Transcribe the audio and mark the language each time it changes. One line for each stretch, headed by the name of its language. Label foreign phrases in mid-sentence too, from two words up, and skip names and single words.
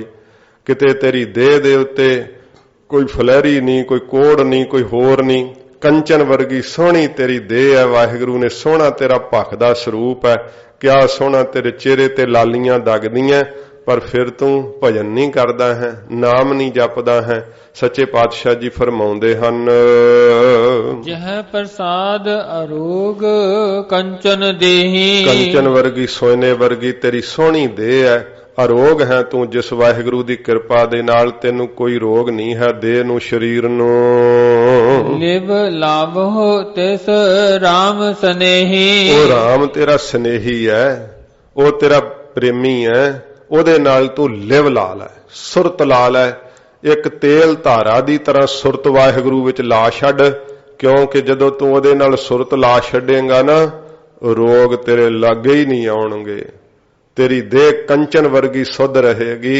Punjabi: ਕਿਤੇ ਤੇਰੀ ਦੇਹ ਦੇ ਉੱਤੇ ਕੋਈ ਫਲੈਰੀ ਨਹੀਂ, ਕੋਈ ਕੋੜ੍ਹ ਨਹੀਂ, ਕੋਈ ਹੋਰ ਨਹੀਂ, ਕੰਚਨ ਵਰਗੀ ਸੋਹਣੀ ਤੇਰੀ ਦੇਹ ਹੈ। ਵਾਹਿਗੁਰੂ ਨੇ ਸੋਹਣਾ ਤੇਰਾ ਭਖਦਾ ਸਰੂਪ ਹੈ, ਕਿਆ ਸੋਹਣਾ ਤੇਰੇ ਚਿਹਰੇ ਤੇ ਲਾਲੀਆਂ ਦਗਦੀਆਂ, ਪਰ ਫਿਰ ਤੂੰ ਭਜਨ ਨਹੀਂ ਕਰਦਾ ਹੈ, ਨਾਮ ਨਹੀਂ ਜਪਦਾ ਹੈ। ਸੱਚੇ ਪਾਤਸ਼ਾਹ ਜੀ ਫ਼ਰਮਾਉਂਦੇ ਹਨ, ਜਹ ਪ੍ਰਸਾਦਿ ਅਰੋਗ ਕੰਚਨ ਦੇਹੀ। ਕੰਚਨ ਵਰਗੀ ਸੋਨੇ ਵਰਗੀ ਤੇਰੀ ਸੋਹਣੀ ਦੇਹ ਹੈ, ਅਰੋਗ ਹੈ ਤੂੰ ਜਿਸ ਵਾਹਿਗੁਰੂ ਦੀ ਕਿਰਪਾ ਦੇ ਨਾਲ ਤੈਨੂੰ ਕੋਈ ਰੋਗ ਨਹੀਂ ਹੈ ਦੇਹ ਨੂੰ ਸਰੀਰ ਨੂੰ। ਲਿਵ ਲਾਵਹੁ ਤਿਸੁ ਰਾਮ ਸਨੇਹੀ। ਓ ਰਾਮ ਤੇਰਾ ਸਨੇਹੀ ਹੈ, ਓ ਤੇਰਾ ਪ੍ਰੇਮੀ ਹੈ, ਉਹਦੇ ਨਾਲ ਤੂੰ ਲਿਵ ਲਾ ਲੈ, ਸੁਰਤ ਲਾ ਲੈ। ਇੱਕ ਤੇਲ ਧਾਰਾ ਦੀ ਤਰ੍ਹਾਂ ਸੁਰਤ ਵਾਹਿਗੁਰੂ ਵਿੱਚ ਲਾ ਛੱਡ, ਕਿਉਂਕਿ ਜਦੋਂ ਤੂੰ ਉਹਦੇ ਨਾਲ ਸੁਰਤ ਲਾ ਛੱਡੇਗਾ ਨਾ, ਰੋਗ ਤੇਰੇ ਲਾਗੇ ਹੀ ਨਹੀਂ ਆਉਣਗੇ। ਤੇਰੀ ਦੇਹ ਕੰਚਨ ਵਰਗੀ ਸੁੱਧ ਰਹੇਗੀ।